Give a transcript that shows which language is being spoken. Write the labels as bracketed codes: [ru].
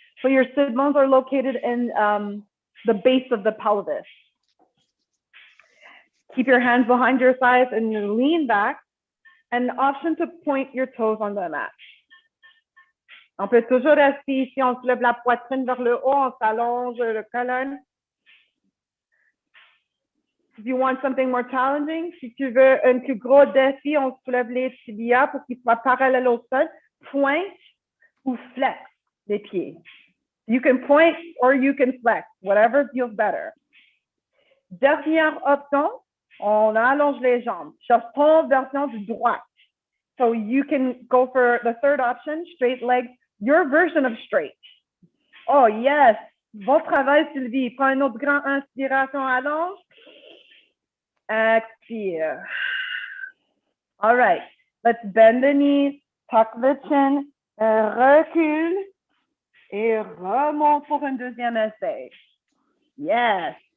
[en] So your sit bones are located in the base of the pelvis. Keep your hands behind your thighs and lean back. An option to point your toes on the mat. [fr] On peut toujours rester ici, on soulève la poitrine vers le haut, on s'allonge le colonne. [en] If you want something more challenging, [fr] si tu veux un plus gros défi, on soulève les tibias pour qu'ils soient parallèles au sol. Pointe ou flex les pieds. [en] You can point or you can flex, whatever feels better. [fr] Dernière option, on allonge les jambes. Cherche ton version du droit. [en] So you can go for the third option, straight legs, your version of straight. [fr] Oh yes, bon travail Sylvie. Prends une autre grande inspiration, allonge. Expire. [en] All right, let's bend the knees, tuck the chin, [fr] recule et remonte pour un deuxième essai. [en] Yes.